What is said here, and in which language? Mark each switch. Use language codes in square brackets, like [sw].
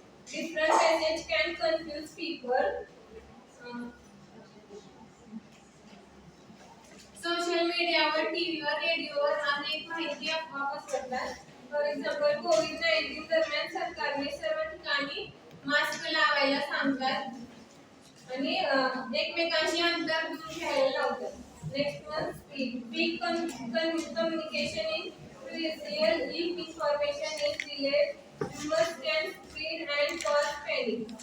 [en] Different message can confuse people. [mr] Social मीडियावर, टीव्हीवर, रेडिओवर अनेक माहिती अफवा पसरतात. [en] for example [mr] कोविड-19 दरम्यान सरकारने सर्व ठिकाणी मास्क लावायला सांगतात आणि एकमेकांशी अंतर दूर घ्यायला लावतात. [en] Next one, speed. Weak communication is crucial. If information is delayed, rumors can spread and cause panic.